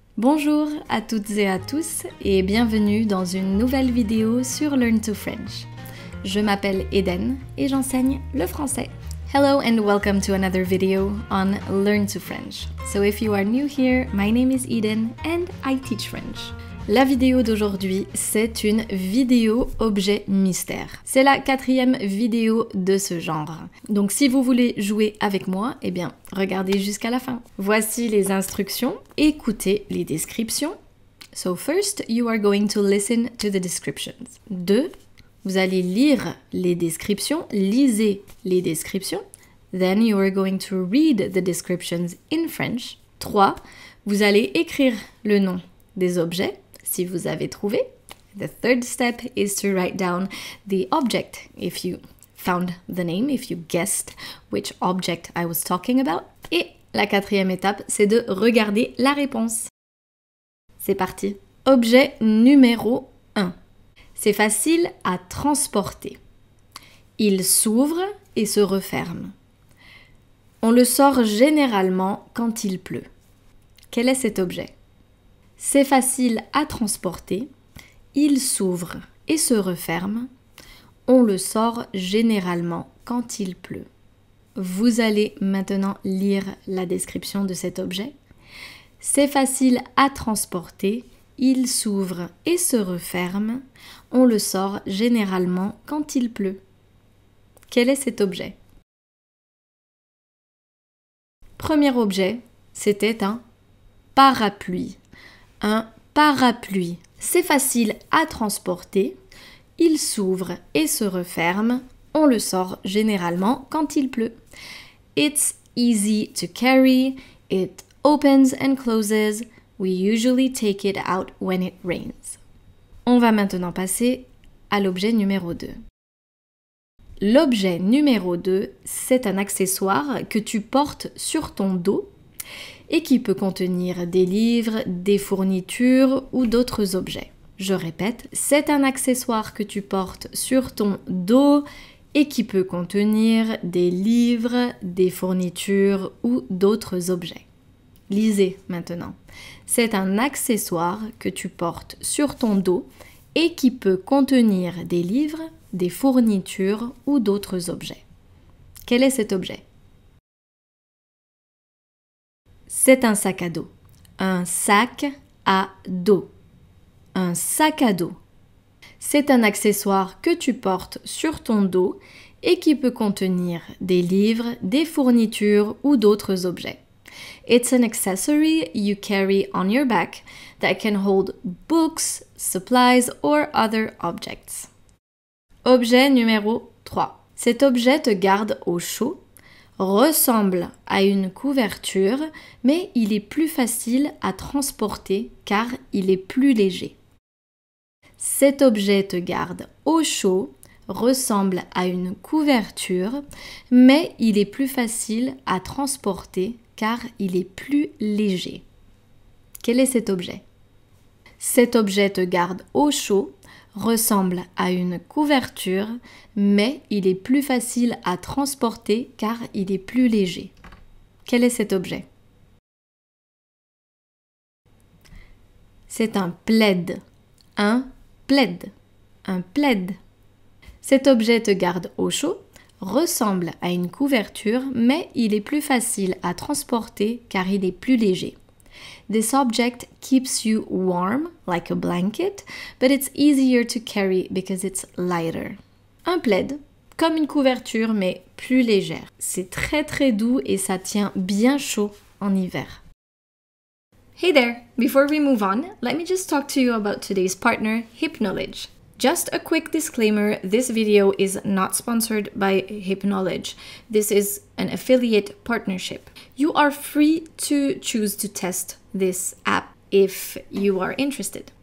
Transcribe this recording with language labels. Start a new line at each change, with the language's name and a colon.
French: Bonjour à toutes et à tous et bienvenue dans une nouvelle vidéo sur Learn to French. Je m'appelle Eden et j'enseigne le français.
English: Hello and welcome to another video on Learn to French. So if you are new here, my name is Eden and I teach French.
French: La vidéo d'aujourd'hui, c'est une vidéo objet mystère. C'est la 4e vidéo de ce genre. Donc si vous voulez jouer avec moi, eh bien, regardez jusqu'à la fin. Voici les instructions. Écoutez les descriptions.
English: So first, you are going to listen to the descriptions. 2.
French: Vous allez lire les descriptions. Lisez les descriptions.
English: Then you are going to read the descriptions in French. 3.
French: Vous allez écrire le nom des objets. Si vous avez trouvé.
English: The third step is to write down the object if you found the name, if you guessed which object I was talking about.
French: Et la 4e étape, c'est de regarder la réponse. C'est parti. Objet numéro 1. C'est facile à transporter. Il s'ouvre et se referme. On le sort généralement quand il pleut. Quel est cet objet ? C'est facile à transporter, il s'ouvre et se referme, on le sort généralement quand il pleut. Vous allez maintenant lire la description de cet objet. C'est facile à transporter, il s'ouvre et se referme, on le sort généralement quand il pleut. Quel est cet objet ? Premier objet, c'était un parapluie. Un parapluie. C'est facile à transporter, il s'ouvre et se referme, on le sort généralement quand il pleut.
English: It's easy to carry, it opens and closes, we usually take it out when it rains.
French: On va maintenant passer à l'objet numéro 2. L'objet numéro 2, c'est un accessoire que tu portes sur ton dos et qui peut contenir des livres, des fournitures ou d'autres objets. Je répète, c'est un accessoire que tu portes sur ton dos et qui peut contenir des livres, des fournitures ou d'autres objets. Lisez maintenant. C'est un accessoire que tu portes sur ton dos et qui peut contenir des livres, des fournitures ou d'autres objets. Quel est cet objet ? C'est un sac à dos. Un sac à dos. Un sac à dos. C'est un accessoire que tu portes sur ton dos et qui peut contenir des livres, des fournitures ou d'autres objets.
English: It's an accessory you carry on your back that can hold books, supplies or other objects.
French: Objet numéro 3. Cet objet te garde au chaud, ressemble à une couverture, mais il est plus facile à transporter car il est plus léger. Cet objet te garde au chaud, ressemble à une couverture, mais il est plus facile à transporter car il est plus léger. Quel est cet objet ? Cet objet te garde au chaud, ressemble à une couverture, mais il est plus facile à transporter car il est plus léger. Quel est cet objet ? C'est un plaid. Un plaid. Un plaid. Cet objet te garde au chaud, ressemble à une couverture, mais il est plus facile à transporter car il est plus léger.
English: This object keeps you warm, like a blanket, but it's easier to carry because it's lighter.
French: Un plaid, comme une couverture, mais plus légère. C'est très doux et ça tient bien chaud en hiver.
English: Hey there! Before we move on, let me just talk to you about today's partner, Hypknowledge. Just a quick disclaimer, this video is not sponsored by Hypknowledge. This is an affiliate partnership. You are free to choose to test this app if you are interested.